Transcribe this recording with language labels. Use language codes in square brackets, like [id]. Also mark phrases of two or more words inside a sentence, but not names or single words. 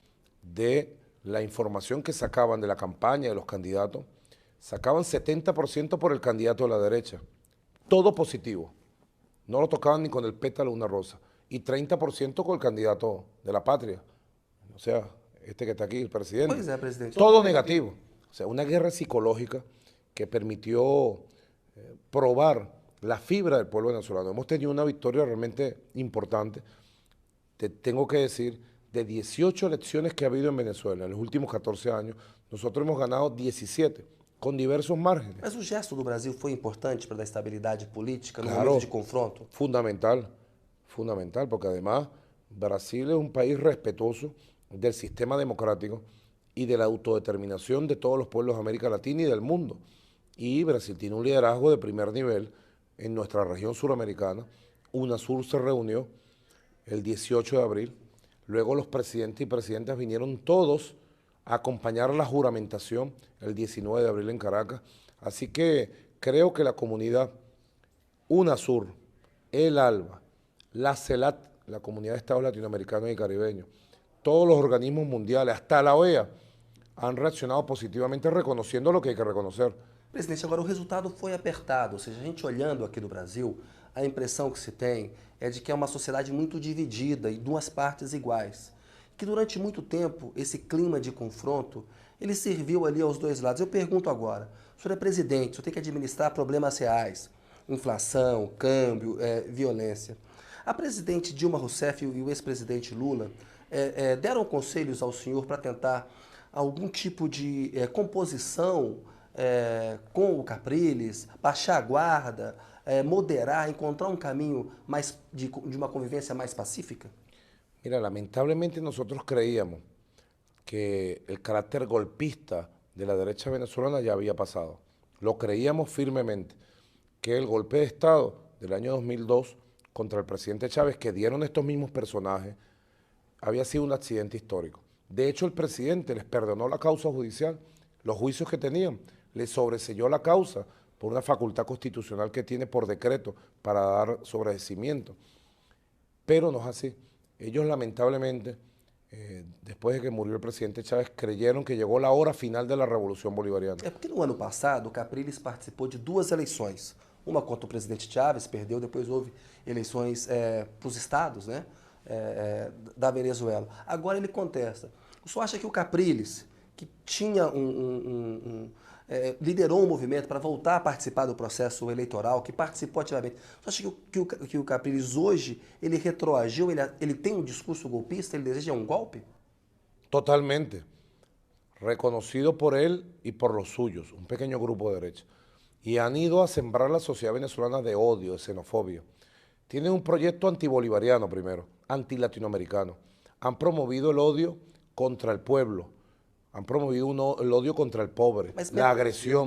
[es] de la información que sacaban de la campaña de los candidatos, sacaban 70% por el candidato de la derecha, todo positivo, no lo tocaban ni con el pétalo de una rosa, y 30% con el candidato de la patria, o sea, este que está aquí, el presidente. [pt] Pois é, presidente. [es] Todo negativo. O sea, una guerra psicológica que permitió probar la fibra del pueblo venezolano. Hemos tenido una victoria realmente importante. Te tengo que decir, de 18 elecciones que ha habido en Venezuela en los últimos 14 años, nosotros hemos ganado 17, con diversos márgenes. [pt] Mas o gesto do Brasil foi importante para a estabilidade política no [es] Claro, [pt] momento de confronto? [es] fundamental, fundamental, porque además Brasil es un país respetuoso del sistema democrático y de la autodeterminación de todos los pueblos de América Latina y del mundo. Y Brasil tiene un liderazgo de primer nivel en nuestra región suramericana. UNASUR se reunió el 18 de abril, luego los presidentes y presidentas vinieron todos a acompañar la juramentación el 19 de abril en Caracas. Así que creo que la comunidad UNASUR, el ALBA, la CELAT, la Comunidad de Estados Latinoamericanos y Caribeños, todos los organismos mundiales, hasta la OEA, han reaccionado positivamente reconociendo lo que hay que reconocer. [pt] Presidente, agora o resultado foi apertado, ou seja, a gente olhando aqui do Brasil, a impressão que se tem é de que é uma sociedade muito dividida e duas partes iguais. Que durante muito tempo esse clima de confronto, ele serviu ali aos dois lados. Eu pergunto agora, o senhor é presidente, o senhor tem que administrar problemas reais, inflação, câmbio, violência. A presidente Dilma Rousseff e o ex-presidente Lula deram conselhos ao senhor para tentar algum tipo de composição com o Capriles, baixar a guarda, moderar, encontrar um caminho mais de uma convivência mais pacífica? [es] Mira, lamentablemente nosotros creíamos que el carácter golpista de la derecha venezolana ya había pasado. Lo creíamos firmemente, que el golpe de Estado del año 2002 contra el presidente Chávez, que dieron estos mismos personajes, había sido un accidente histórico. De hecho, el presidente les perdonó la causa judicial, los juicios que tenían, les sobreseyó la causa por una facultad constitucional que tiene por decreto para dar sobreseimiento. Pero no es así. Ellos lamentablemente, después de que murió el presidente Chávez, creyeron que llegó la hora final de la revolución bolivariana. [pt] É porque no ano passado o Capriles participou de duas eleições. Uma contra o presidente Chávez, perdeu, depois houve eleições para os estados, né, da Venezuela. Agora ele contesta. O senhor acha que o Capriles, que tinha liderou um movimento para voltar a participar do processo eleitoral, que participou ativamente, o senhor acha que o Capriles hoje, ele retroagiu, ele tem um discurso golpista, ele deseja um golpe? [es] Totalmente. Reconocido por él y por los suyos, un pequeño grupo de derecha. Y han ido a sembrar la sociedad venezolana de odio, de xenofobia. Tienen un proyecto antibolivariano primero, antilatinoamericano. Han promovido el odio contra el pueblo, han promovido el odio contra el pobre, la agresión